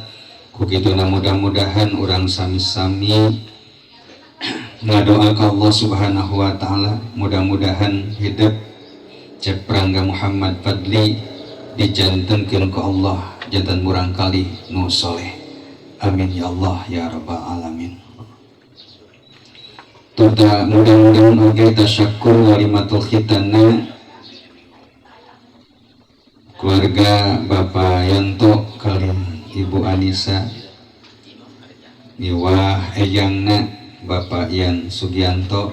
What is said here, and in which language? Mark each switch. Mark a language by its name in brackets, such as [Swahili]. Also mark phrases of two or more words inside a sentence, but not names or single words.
[Sundanese] Kukituna mudah-mudahan orang sami-sami ngadoa ka [Arabic] Allah Subhanahu wa taala [Sundanese] mudah-mudahan hidup cek Prangga Muhammad Fadli dijantenkeun ku Allah janten murang kali nu soleh. [Arabic] Amin ya Allah ya rabbal alamin. [Sundanese] Tuta mudah-mudahan oge [Arabic] tasyakkur walimatul khitanna [Sundanese] keluarga Bapak Yanto kali Ibu Anissa niwah eyangna Bapak Yan Sugianto.